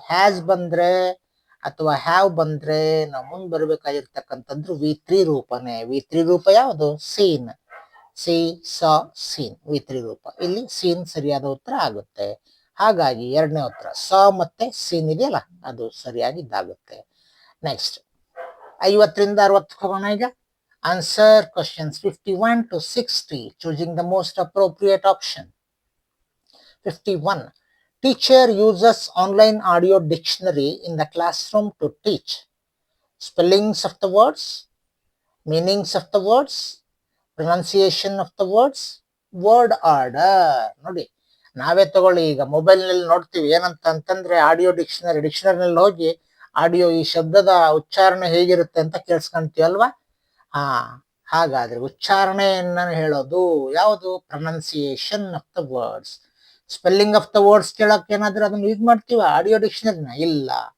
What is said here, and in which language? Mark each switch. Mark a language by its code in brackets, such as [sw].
[kn] Has ಬಂದ್ರೆ ಅಥವಾ have ಬಂದ್ರೆ ನಾವು ಮುಂದೆ ಬರಬೇಕಾಗಿರ್ತಕ್ಕಂಥದ್ದು ವಿ3 ರೂಪನೇ. ವಿ3 ರೂಪ ಯಾವುದು? ಸೀನ್. ಸಿ ಸಾ ಸೀನ್ ವಿ3 ರೂಪ. ಇಲ್ಲಿ ಸೀನ್ ಸರಿಯಾದ ಉತ್ತರ ಆಗುತ್ತೆ. ಹಾಗಾಗಿ ಎರಡನೇ ಉತ್ತರ ಸಾ ಮತ್ತೆ ಸೀನ್ ಇದೆಯಲ್ಲ ಅದು ಸರಿಯಾಗಿದ್ದಾಗುತ್ತೆ. ನೆಕ್ಸ್ಟ್ 50ರಿಂದ 60 ಹೋಗೋಣ ಈಗ. [en] Answer questions 51 to 60 choosing the most appropriate option. 51. Teacher uses online audio dictionary in the classroom to teach spellings of the words, meanings of the words, pronunciation of the words, word order. [kn] ನೋಡಿ, ನಾವೇ ತಗೊಳ್ಳಿ, ಈಗ mobile ನಲ್ಲಿ ನೋಡ್ತೀವಿ ಏನಂತ ಅಂತಂದ್ರೆ audio ಡಿಕ್ಷನರಿನಲ್ಲಿ ಹೋಗಿ audio ಈ ಶಬ್ದದ ಉಚ್ಚಾರಣೆ ಹೇಗಿರುತ್ತೆ ಅಂತ ಕೇಳಿಸ್ಕೊಂತೀವಲ್ವಾ. ಹಾಗಾದ್ರೆ ಉಚ್ಚಾರಣೆಯನ್ನ ಹೇಳೋದು ಯಾವುದು? [en] Pronunciation of the words. Spelling of the words [kn] ಕೇಳಕ್ ಏನಾದ್ರೂ ಅದನ್ನ ಯೂಸ್ ಮಾಡ್ತೀವ ಆಡಿಯೋ ಡಿಕ್ಷನರಿನ? ಇಲ್ಲ.